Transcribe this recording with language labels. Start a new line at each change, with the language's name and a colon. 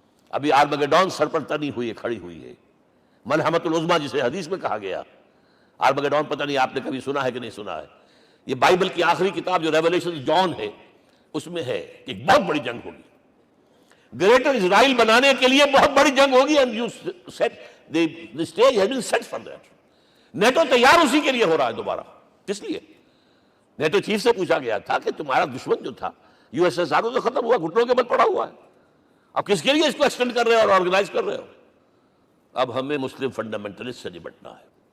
Urdu: ابھی آرمگیڈون سر پر تنی ہوئی ہے، کھڑی ہوئی ہے، ملحمۃ العظمیٰ جسے حدیث میں کہا گیا. آرمگیڈون پتہ نہیں آپ نے کبھی سنا ہے کہ نہیں سنا ہے. یہ بائبل کی آخری کتاب جو ریولیشن جان ہے اس میں ہے کہ ایک بہت بڑی جنگ ہوگی، گریٹر اسرائیل بنانے کے لیے بہت بڑی جنگ ہوگی.
English: and you said the stage has been set for that.
Urdu: NATO تیار اسی کے لیے ہو رہا ہے دوبارہ. کس لیے؟ نیٹو چیف سے پوچھا گیا تھا کہ تمہارا دشمن جو تھا یو ایس ایس آر تو ختم ہوا، گھٹنوں کے بل پڑا ہوا ہے، اب کس کے لیے اس کو ایکسٹینڈ کر رہے ہو اور آرگنائز کر رہے ہو؟ اب ہمیں مسلم فنڈامنٹلسٹ سے نمٹنا ہے.